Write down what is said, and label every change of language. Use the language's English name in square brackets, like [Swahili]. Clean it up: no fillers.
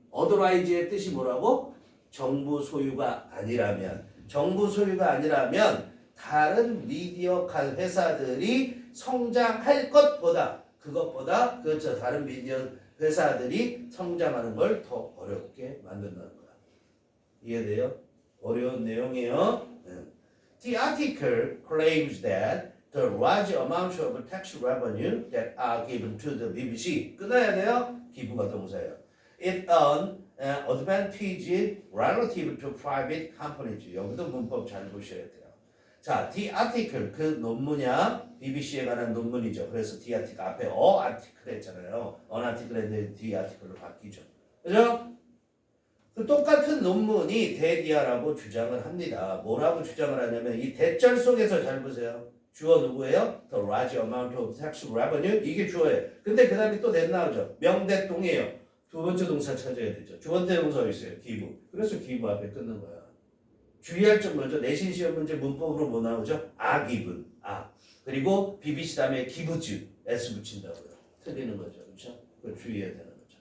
[Korean] otherwise의 뜻이 뭐라고? 정부 소유가 아니라면. 정부 소유가 아니라면 다른 미디어 회사들이 성장할 것보다 그것보다 그렇죠. 다른 미디어 회사들이 성장하는 걸 더 어렵게 만든다는 거야. 이해돼요? 어려운 내용이에요. [English] The article claims that the large amount of tax revenue that are given to the BBC [Korean] 끊어야 돼요. 기부가 동사예요. [English] It an advantage relative to private companies. [Korean] 여기도 문법 잘 보셔야 돼요. 자, [English] the article [Korean] 그 논문이야. BBC에 관한 논문이죠. 그래서 [English] the article [Korean] 앞에 article 했잖아요. [English] an article [Korean] 했는데 [English] the article [Korean] 로 바뀌죠. 그죠? 그 똑같은 논문이 대디아라고 주장을 합니다. 뭐라고 주장을 하냐면 이 대절 속에서 잘 보세요. 주어 누구예요? [English] The large amount of tax revenue [Korean] 이게 주어예요. 근데 그 다음에 또 net 나오죠. 명대동이에요. 두 번째 동사 찾아야 되죠. 두 번째 동사 있어요. 기부. 그래서 기부 앞에 끊는 거야. 주의할 점 뭐죠? 내신 시험 문제 문법으로 뭐 나오죠? 기분. 그리고 BBC 다음에 기부주 S 붙인다고요. 틀리는 거죠. 그렇죠? 그걸 주의해야 되는 거죠.